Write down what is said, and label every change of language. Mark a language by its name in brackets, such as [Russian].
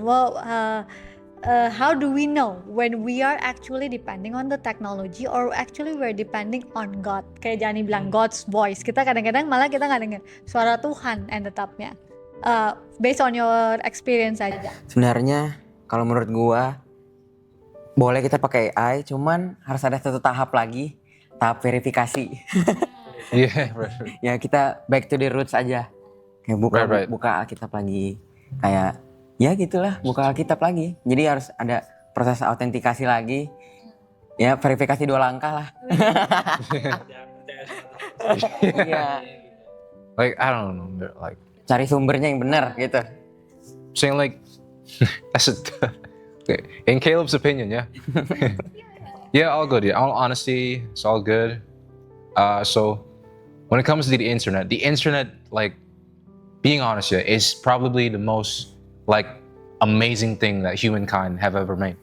[English] Well, how do we know when we are actually depending on the technology or actually we're depending on God? [Indonesian] Kayak Jani bilang [English] God's voice. [Indonesian] Kita kadang-kadang malah kita nggak dengar suara Tuhan and tetapnya. [English] Based on your experience [Indonesian] aja. Sebenarnya kalau menurut gua boleh kita pakai AI, cuman harus ada satu tahap lagi, tahap verifikasi. [English] Yeah, right. [Indonesian] Ya kita [English] back to the roots [Indonesian] aja. Kayak buka Alkitab lagi. Kayak ya gitulah, buka Alkitab lagi. Jadi harus ada proses autentikasi lagi. Ya verifikasi 2 langkah lah. Iya. [English] Like I don't know, like [Indonesian] Cari sumbernya yang benar gitu. [English] saying like that's in Caleb's opinion, yeah. Yeah, all good. Yeah, all honesty, it's all good. So when it comes to the internet, like being honest, yeah, is probably the most like amazing thing that humankind have ever made.